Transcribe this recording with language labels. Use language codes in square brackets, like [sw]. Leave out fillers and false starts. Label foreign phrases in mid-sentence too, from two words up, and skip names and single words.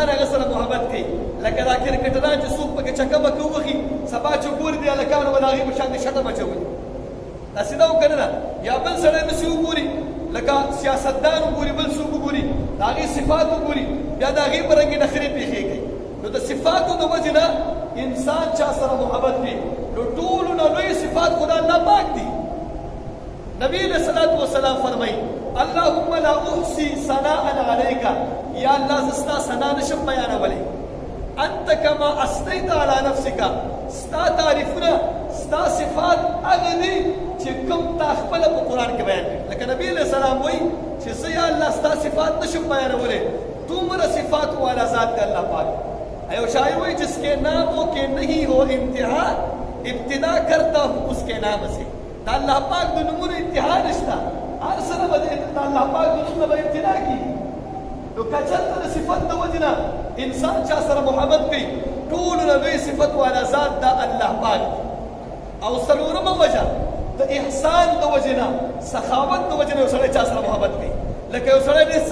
[ps] هغه سره محبت کوي لکه دا کرکټران چې څوک پکې چکه بکه ووهي سبا چې ګوري د هلکانو به د هغې په شان د شټه مچوي داسې ده او که نه ده یا بل سړی داسې وګوري لکه سیاستدان وګوري بل څوک وګوري د هغې صفات وګوري بیا د هغې په رنګې نخرې پېښېږي نو د صفاتو د وجې نه انسان چا سره محبت کوي نو ټولو نه لوی صفات خو د الله پاک دي نبی [ar] علیہ الصلوۃ والسلام [ps] فرمایي [ar] اللهم لا احصي ثناء عليك [ps] یا الله زستا ثنا نشم بیانولی [ar] انت کما اثنیت علی نفسك [ps] ستا تعریفونه ستا صفات هغه دي چې کوم تا خپله په قرآن کې بیان کړي لکه نبی [ar] علیہ السلام [ps] وایي چې زه یا الله ستا صفات نشم بیانولی دومره صفات والا ذات دی الله پاک ایو شاعر وایي [ur] جس کے ناموں کے نہیں ہو انتہا ابتدا کرتا ہوں اس کے نام سے [ps] دا اللہ پاک د نومونو انتها نشته هر سره به د الله پاک د نوم نه به ابتدا کېږي نو که چېرته د صفت د وجې نه انسان چا سره محبت کوي ټولو نه لوی صفت والا ذات دا الله پاک او څلورمه وجه د احسان د وجې نه سخاوت د وجې نه یو سړی چا سره محبت کوي لکه یو سړی ډېر